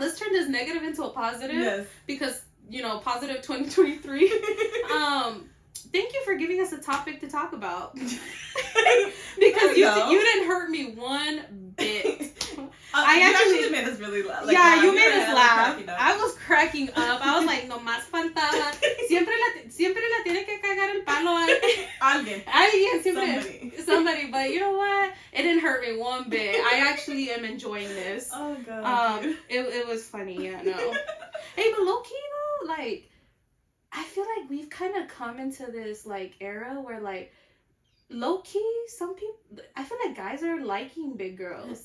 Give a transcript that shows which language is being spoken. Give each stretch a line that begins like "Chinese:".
English: Let's turn this negative into a positive. Yes. Because, positive 2023. Thank you for giving us a topic to talk about. Because you didn't hurt me one bit. You actually made us really laugh. You made us laugh. I was cracking up. I was like,
Spanish: no más faltaba. Siempre la tiene que cagar el palo alguien.
English: Somebody. But you know what? It didn't hurt me one bit. I actually am enjoying this. Oh god. It was funny. Yeah, no. Hey, but low key though, like, I feel like we've kind of come into this like era where like, low key, some people, I feel like guys are liking big girls.